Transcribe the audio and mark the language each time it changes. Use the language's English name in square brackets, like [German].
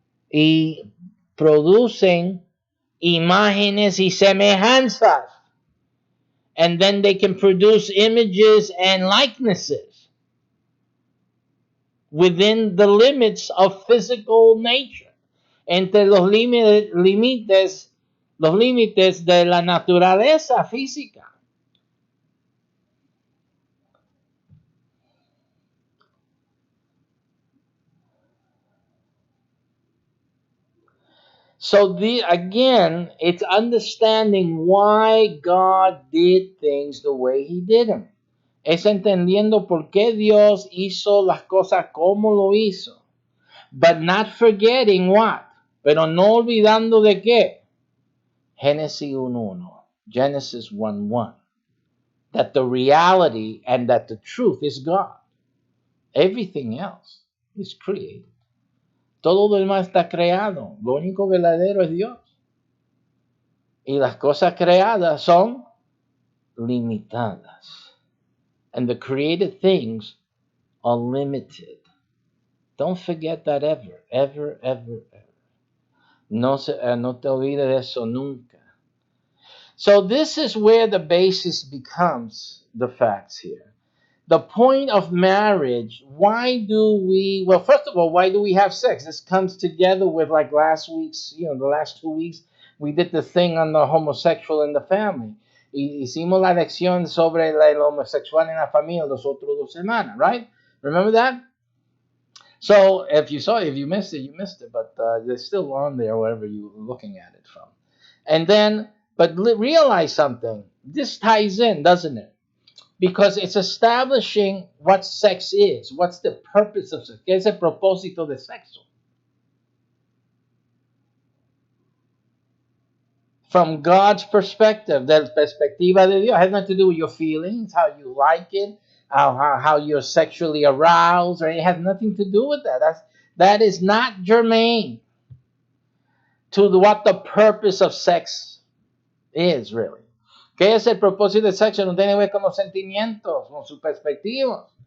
[Spanish] Y producen imágenes y semejanzas. [English] And then they can produce images and likenesses within the limits of physical nature. [Spanish] Entre los límites de la naturaleza física. [English] So again, it's understanding why God did things the way He did them. [Spanish] Es entendiendo por qué Dios hizo las cosas como lo hizo. [English] But not forgetting what? [Spanish] Pero no olvidando de qué? [English] Genesis 1:1. Genesis 1:1. That the reality and that the truth is God. Everything else is created. [Spanish] Todo lo demás está creado. Lo único verdadero es Dios. Y las cosas creadas son limitadas. [English] And the created things are limited. Don't forget that ever, ever, ever, ever. [Spanish] No te olvides de eso nunca. [English] So this is where the basis becomes the facts here. The point of marriage, well, first of all, why do we have sex? This comes together with like last week's, the last 2 weeks, we did the thing on the homosexual in the family. [Spanish] Hicimos la lección sobre el homosexual en la familia los otros 2 semanas, right? [English] Remember that? So if you missed it, you missed it, but they're still on there, wherever you're looking at it from. And then, but realize something. This ties in, doesn't it? Because it's establishing what sex is. What's the purpose of sex? [Spanish] ¿Qué es el propósito de sexo? [English] From God's perspective, the [Spanish] perspectiva de Dios, [English] it has nothing to do with your feelings, how you like it, how you're sexually aroused, or it has nothing to do with that. That is not germane to what the purpose of sex is, really. [Spanish] ¿Qué es el propósito del sexo? No tiene que ver con los sentimientos, con sus perspectivas.